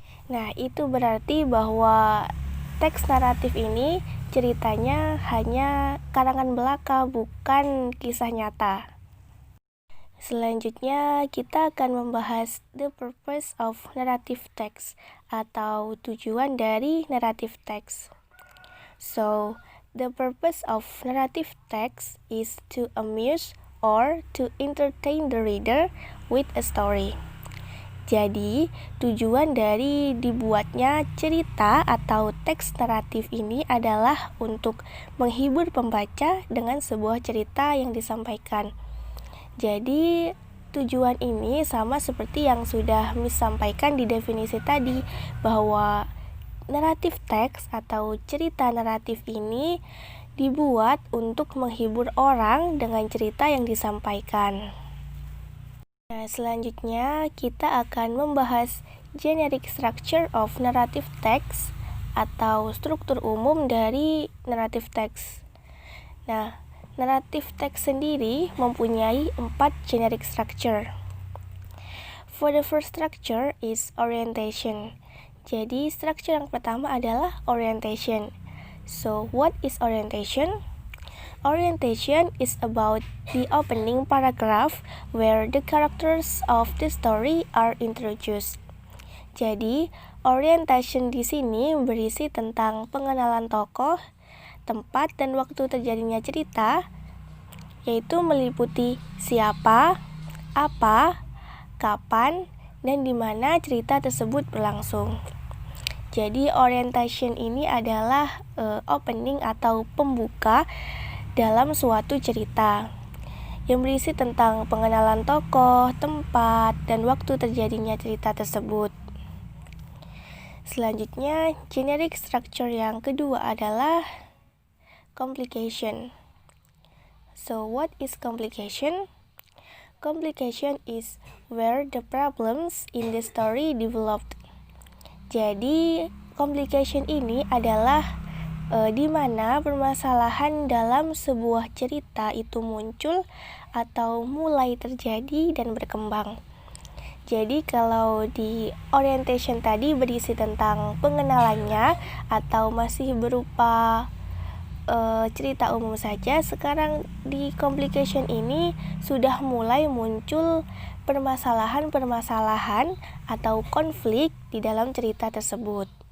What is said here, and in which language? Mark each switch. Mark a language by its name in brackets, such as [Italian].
[Indonesian] Nah, itu berarti bahwa teks naratif ini ceritanya hanya karangan belaka, bukan kisah nyata. Selanjutnya, kita akan membahas [English] the purpose of narrative text [Indonesian] atau tujuan dari narrative text. [English] So, the purpose of narrative text is to amuse or to entertain the reader with a story. [Indonesian] Jadi, tujuan dari dibuatnya cerita atau teks naratif ini adalah untuk menghibur pembaca dengan sebuah cerita yang disampaikan. Jadi, tujuan ini sama seperti yang sudah Miss sampaikan di definisi tadi, bahwa naratif teks atau cerita naratif ini dibuat untuk menghibur orang dengan cerita yang disampaikan. Nah, selanjutnya kita akan membahas [English] generic structure of narrative text [Indonesian] atau struktur umum dari narrative text. Nah, narrative text sendiri mempunyai 4 generic structure. [English] For the first structure is orientation. [Indonesian] Jadi, structure yang pertama adalah orientation. [English] So, what is orientation? Orientation is about the opening paragraph where the characters of the story are introduced. [Indonesian] Jadi, orientation di sini berisi tentang pengenalan tokoh, tempat dan waktu terjadinya cerita, yaitu meliputi siapa, apa, kapan, dan di mana cerita tersebut berlangsung. Jadi, orientation ini adalah opening atau pembuka dalam suatu cerita yang berisi tentang pengenalan tokoh, tempat, dan waktu terjadinya cerita tersebut. Selanjutnya, generic structure yang kedua adalah complication. [English] So, what is complication? Complication is where the problems in the story developed. [Indonesian] Jadi, complication ini adalah di mana permasalahan dalam sebuah cerita itu muncul atau mulai terjadi dan berkembang. Jadi, kalau di orientation tadi berisi tentang pengenalannya atau masih berupa cerita umum saja, sekarang di complication ini sudah mulai muncul permasalahan-permasalahan atau konflik di dalam cerita tersebut.